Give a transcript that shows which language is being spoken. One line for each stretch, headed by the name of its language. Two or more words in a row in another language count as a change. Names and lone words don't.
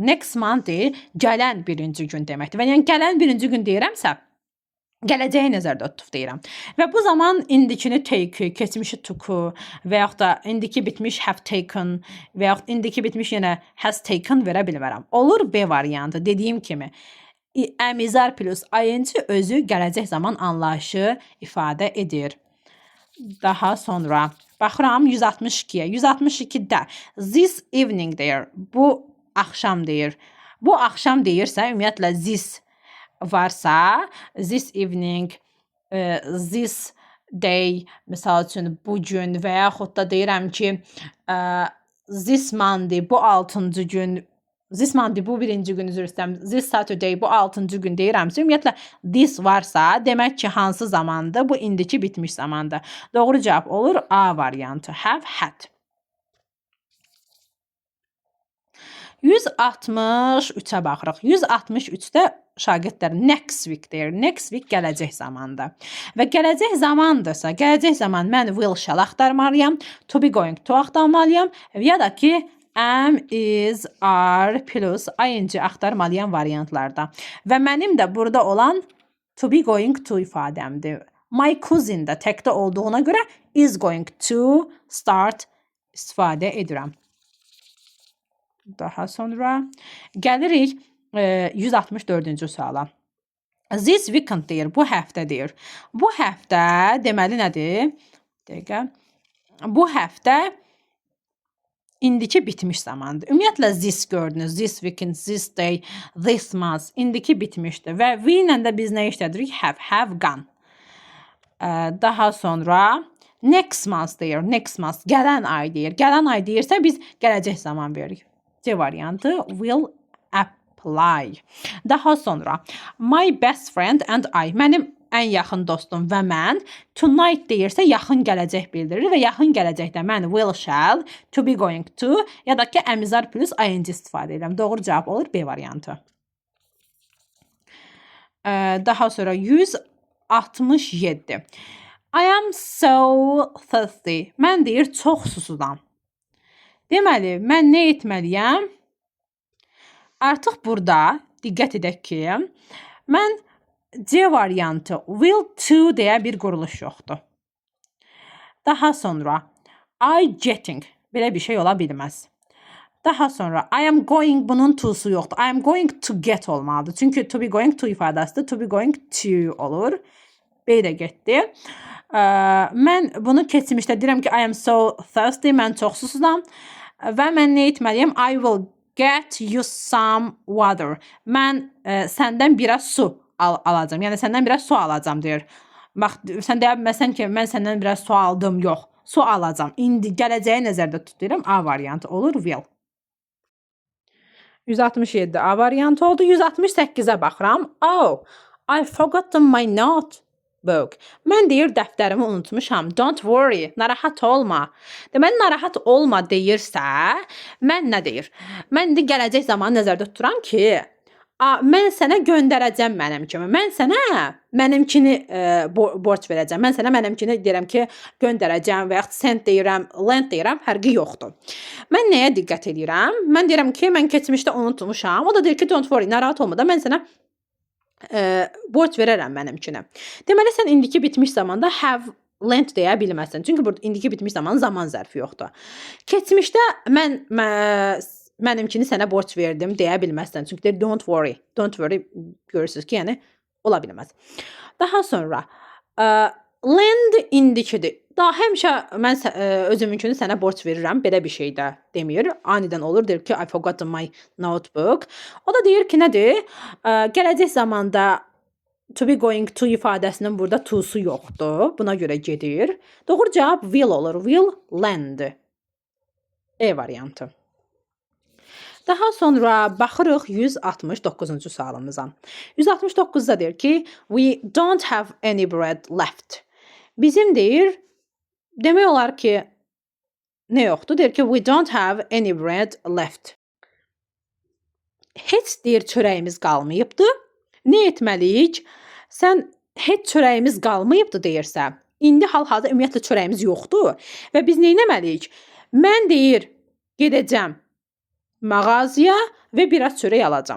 English: Next Monday
Azerbaijani: gələn birinci gün deməkdir. Və yəni gələn birinci gün deyirəmsə, gələcəyi nəzərdə tutub deyirəm. Və bu zaman indikini take, keçmişi took və yaxud da indiki bitmiş
English: have taken
Azerbaijani: və yaxud indiki bitmiş yenə
English: has taken
Azerbaijani: verə bilmərəm. Olur B variantı. Dediyim kimi əmizar
English: plus ing
Azerbaijani: özü gələcək zaman anlayışı ifadə edir. Daha sonra baxıram 162-yə. 162-də
English: this evening
Azerbaijani: deyir. Bu axşam deyir. Bu axşam deyirsə ümumiyyətlə this varsa,
English: this evening, this day,
Azerbaijani: misal üçün bu gün və yaxud da deyirəm ki,
English: this Monday,
Azerbaijani: bu 6-cı gün,
English: this Monday,
Azerbaijani: bu birinci gün, üzr istəyirəm,
English: this Saturday,
Azerbaijani: bu 6-cı gün deyirəmsə, ümumiyyətlə this varsa, demək ki, hansı zamandır? Bu indiki bitmiş zamandır. Doğru cavab olur A variantı,
English: have had.
Azerbaijani: 163-ə baxırıq. 163-də şagirdlər
English: next week
Azerbaijani: deyir.
English: Next week
Azerbaijani: gələcək zamandır. Və gələcək zamandırsa, gələcək zaman mən
English: will, shall
Azerbaijani: axtarmalıyam,
English: to be going to
Azerbaijani: axtarmalıyam ya da ki
English: am, is, are plus ing
Azerbaijani: axtarmalıyam variantlarda. Və mənim də burada olan
English: to be going to
Azerbaijani: ifadəmdir.
English: My cousin
Azerbaijani: də təkdə olduğuna görə
English: is going to start
Azerbaijani: istifadə edirəm. Daha sonra gəlirik 164-cü suala.
English: This weekend
Azerbaijani: deyir, bu həftə deyir. Bu həftə deməli nədir? Dəqiqə. Bu həftə indiki bitmiş zamandır. Ümumiyyətlə this gördünüz,
English: this weekend, this day, this month
Azerbaijani: indiki bitmişdir və we ilə də biz nə işlədirik?
English: Have gone.
Azerbaijani: Daha sonra
English: next month
Azerbaijani: deyir,
English: next month
Azerbaijani: gələn ay deyir. Gələn ay deyirsə biz gələcək zaman veririk. C variantı
English: will apply.
Azerbaijani: Daha sonra
English: my best friend and I,
Azerbaijani: mənim ən yaxın dostum və mən, tonight deyirsə yaxın gələcək bildirir və yaxın gələcəkdə mən
English: will, shall, to be going to
Azerbaijani: ya da ki əmizar
English: plus ing
Azerbaijani: istifadə edirəm. Doğru cavab olur B variantı. Daha sonra 167.
English: I am so thirsty.
Azerbaijani: Mən deyir çox susuzam. Deməli, mən nə etməliyəm? Artıq burada diqqət edək ki, mən C variantı
English: will to
Azerbaijani: deyə bir quruluş yoxdur. Daha sonra
English: I getting.
Azerbaijani: Belə bir şey ola bilməz. Daha sonra
English: I am going,
Azerbaijani: bunun to'su yoxdur.
English: I am going to get
Azerbaijani: olmalıdır. Çünki
English: to be going to ifadəsidir. To be going to olur.
Azerbaijani: Belə getdi. Mən bunu keçmişdə deyirəm ki,
English: I am so thirsty,
Azerbaijani: mən çox susuzam. Və mən nə etməliyəm?
English: I will get you some water.
Azerbaijani: Mən səndən biraz su alacağım. Yəni səndən biraz su alacağım deyir. Bax, sən deyə bilməsən ki, mən səndən biraz su aldım. Yox, su alacağım. İndi gələcəyi nəzərdə tuturam. A variantı olur, will. 167 A variantı oldu. 168-ə baxıram.
English: Oh, I forgotten my notebook.
Azerbaijani: Mən deyir, dəftərimi unutmuşam.
English: Don't worry,
Azerbaijani: narahat olma. Deməli, narahat olma deyirsə, mən nə deyir? Mən indi gələcək zamanı nəzərdə tuturam ki, mən sənə göndərəcəm mənimkini. Mən sənə mənimkini borc verəcəm. Mən sənə mənimkini deyirəm ki, göndərəcəm və yaxud send deyirəm, lend deyirəm, fərqi yoxdur. Mən nəyə diqqət edirəm? Mən deyirəm ki, mən keçmişdə unutmuşam. O da deyir ki,
English: don't worry,
Azerbaijani: narahat olma da mən sənə borc verərəm mənimkini. Deməli, sən indiki bitmiş zamanda
English: have lent
Azerbaijani: deyə bilməzsən. Çünki burada indiki bitmiş zaman zərfi yoxdur. Keçmişdə mənimkini sənə borc verdim deyə bilməzsən. Çünki deyir
English: don't worry. Don't worry
Azerbaijani: görürsünüz ki, yəni ola bilməz. Daha sonra lend indikidir. Daha həmişə mən özümünkünü sənə borc verirəm. Belə bir şey də demir. Anidən olur. Deyir ki,
English: I forgotten my notebook.
Azerbaijani: O da deyir ki, nədir? Gələcək zamanda
English: to be going to
Azerbaijani: ifadəsinin burada to'su yoxdur. Buna görə gedir. Doğru cavab will olur.
English: Will lend.
Azerbaijani: E variantı. Daha sonra baxırıq 169-cu sualımıza. 169-da deyir ki,
English: we don't have any bread left.
Azerbaijani: Bizim deyir, demək olar ki, nə yoxdur? Deyir ki,
English: we don't have any bread left.
Azerbaijani: Heç deyir, çörəyimiz qalmayıbdı. Nə etməliyik? Sən heç çörəyimiz qalmayıbdı deyirsə, indi hal-hazırda ümumiyyətlə çörəyimiz yoxdur və biz nə etməliyik? Mən deyir, gedəcəm mağazaya və biraz çörək alacağam.